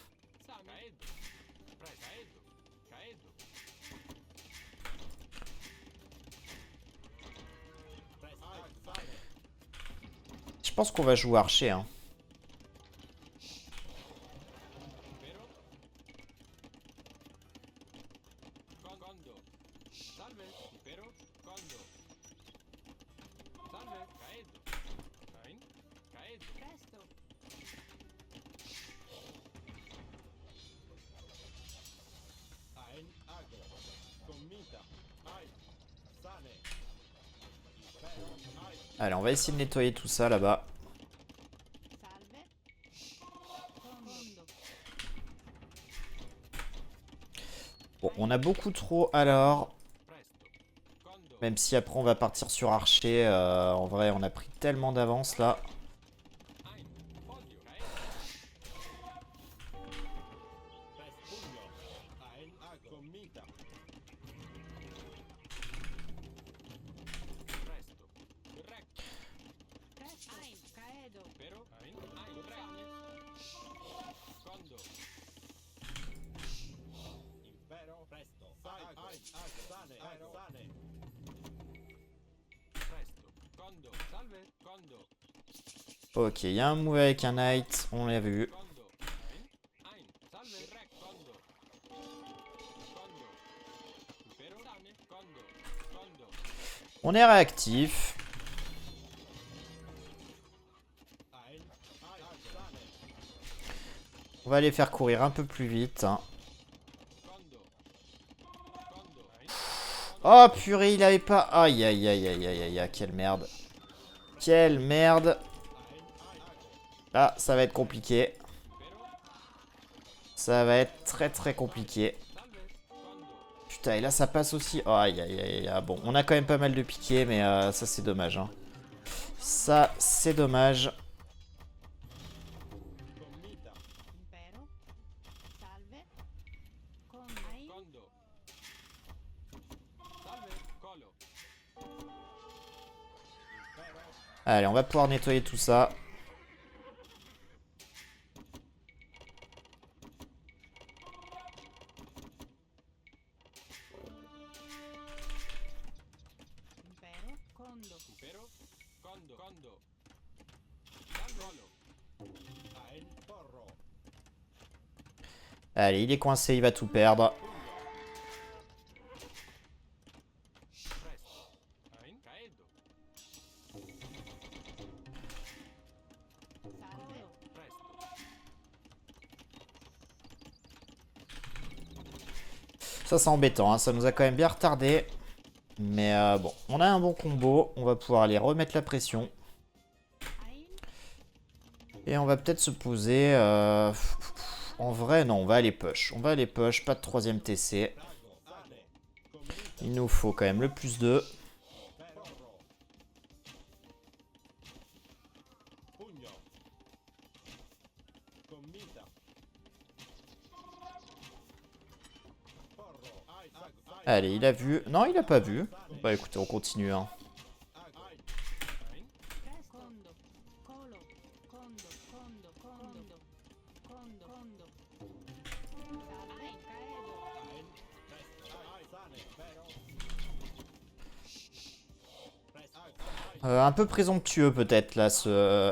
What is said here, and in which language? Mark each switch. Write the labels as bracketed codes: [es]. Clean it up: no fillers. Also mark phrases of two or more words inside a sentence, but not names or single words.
[fr] Je pense qu'on va jouer archer. Hein. [la] Condo. Salve, impero, condo. Salve, caedo. Presto. Ein ago. Commita. Ein. Sane. Impero. Ein. [fr] Allez, on va essayer de nettoyer tout ça là-bas. [la] Salve. Condo. [fr] Bon, on a beaucoup trop alors. [la] Presto. Condo. [fr] Même si après on va partir sur archer. En vrai, on a pris tellement d'avance là. [la] Ein. Podio. Presto. Pugno. Ein ago. Commita. Presto. Recto. Presto. Ein. Caedo. Impero. Ein. Ein. Regne. Condo. Impero. Presto. Ein. Ein. Ago. Sane. Ago. Sane. Presto. Condo. Salve. Condo. [fr] Ok, il y a un move avec un knight. On l'a vu. [la] Condo. Ein. Salve. Rec. Condo. Condo. Impero. Sane. Condo. Condo. [fr] On est réactif. [la] Ein. Ein. Sane. [fr] On va les faire courir un peu plus vite, hein. [la] Condo. Condo. Ein. [fr] Oh purée, il avait pas... Aïe aïe aïe aïe aïe aïe aïe, quelle merde. Quelle merde. Ah, ça va être compliqué. Ça va être très très compliqué. Putain, et là ça passe aussi. Oh, aïe aïe aïe aïe. Bon, on a quand même pas mal de piquets, mais ça c'est dommage, hein. Ça c'est dommage. [la] Commita. Impero. Salve. Condo. Ein. Condo. Salve. Colo. Impero. [fr] Allez, on va pouvoir nettoyer tout ça. [la] Impero. Condo. Impero. Condo. Condo. Salve. Colo. Ein. Porro. [fr] Allez, il est coincé, il va tout perdre. [la] Presto. Ein. Caedo. Salve. Presto. [fr] Ça c'est embêtant, hein. Ça nous a quand même bien retardé. Mais bon, on a un bon combo. On va pouvoir aller remettre la pression. [la] Ein. [fr] Et on va peut-être se poser... En vrai, non, on va aller push. On va aller push, pas de troisième TC. [la] Sane. Commita. [fr] Il nous faut quand même le plus 2. [la] Porro. Pugno. Commita. Porro. Ein. Ein. [fr] Allez, il a vu. Non, il a pas vu. Bah écoutez, on continue, hein. [la] Ein. Ein. Presto. Condo. Colo. Condo. Condo. Condo. Condo. Condo. Salve. Caedo. Ein. Presto. Ein. Sane. Impero. Presto. Ein. [fr] Un peu présomptueux peut-être là, ce...